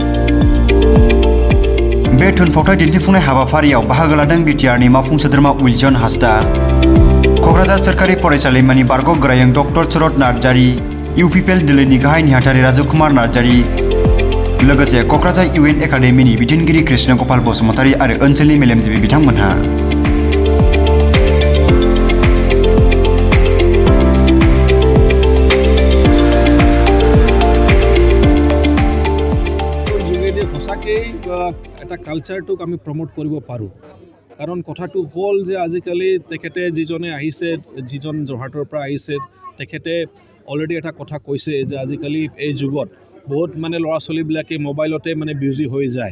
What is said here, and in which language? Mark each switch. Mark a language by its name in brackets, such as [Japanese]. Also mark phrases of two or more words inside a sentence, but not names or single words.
[Bodo] बे थुनफावथाय दिन्थिफुंनाय हाबाफारियाव बाहागो लादों बिटिआरनि मावफुं सोद्रोमा उइलजन हासदा, क'क्राझार सोरखारि फरायसालिमानि बारग' गोरायुं डक्टर शरद नार्जारी, इउपिपिएल दिल्लीनि गाहाय नेहाथारि राजकुमार नार्जारी, लोगोसे क'क्राझार इउएन एकाडेमिनि बिथोनगिरि कृष्ण गपाल बसुमतारी आरो ओनसोलनि मेलेमजिबि बिथांमोनहा। [Assamese] যোগেদি সঁচাকেই এটা কালচাৰটোক আমি প্ৰমোট কৰিব পাৰোঁ। কাৰণ কথাটো হ'ল যে আজিকালি তেখেতে যিজনে আহিছে, যিজন যোৰহাটৰ পৰা আহিছে, তেখেতে অলৰেডি এটা কথা কৈছে যে আজিকালি এই যুগত বহুত ল'ৰা ছোৱালীবিলাকে মোবাইলতে বিজি হৈ যায়।